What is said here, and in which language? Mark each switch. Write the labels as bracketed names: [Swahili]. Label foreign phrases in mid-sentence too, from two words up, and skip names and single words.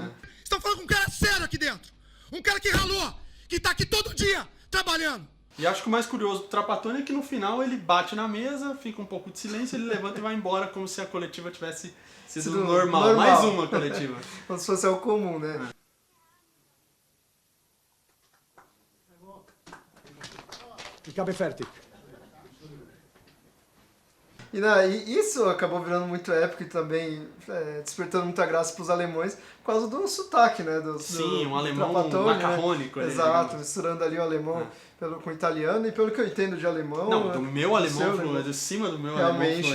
[Portuguese] Estão falando com um cara sério aqui dentro. Um cara que ralou, que tá aqui todo dia trabalhando. E acho que o mais curioso do Trapattoni é que no final ele bate na mesa, fica um pouco de silêncio, ele levanta e vai embora como se a coletiva tivesse sido normal. Mais uma coletiva. Como se fosse algo comum, né? [German] Ich habe fertig. [Portuguese] E isso acabou virando muito épico e também despertando muita graça para os alemães por causa do sotaque, né? Sim, um alemão Trapattoni, macarrônico. né? Ali, Exato, digamos. misturando ali o alemão com o italiano, e pelo que eu entendo de alemão... Não, do meu alemão seu fluente, de cima do meu realmente,